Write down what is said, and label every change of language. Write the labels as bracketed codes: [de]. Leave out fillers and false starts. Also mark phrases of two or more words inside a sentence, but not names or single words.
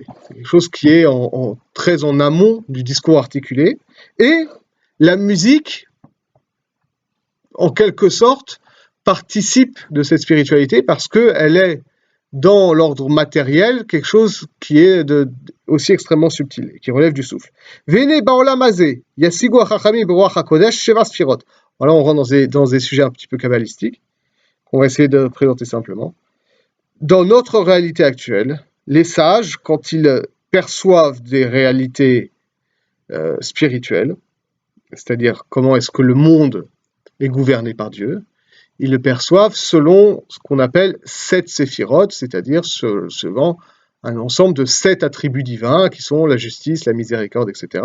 [fr] C'est quelque chose qui est très en amont du discours articulé. Et la musique, en quelque sorte, participe de cette spiritualité parce qu'elle est dans l'ordre matériel quelque chose qui est aussi extrêmement subtil et qui relève du souffle. [he] וכן בעולם הזה ישיגו החכמים ברוח הקודש שבע ספירות. [fr] Voilà, on rentre dans des sujets un petit peu kabbalistiques qu'on va essayer de présenter simplement. Dans notre réalité actuelle, les sages, quand ils perçoivent des réalités spirituelles, c'est-à-dire comment est-ce que le monde est gouverné par Dieu, ils le perçoivent selon ce qu'on appelle 7 séphirotes, c'est-à-dire selon un ensemble de 7 attributs divins qui sont la justice, la miséricorde, etc.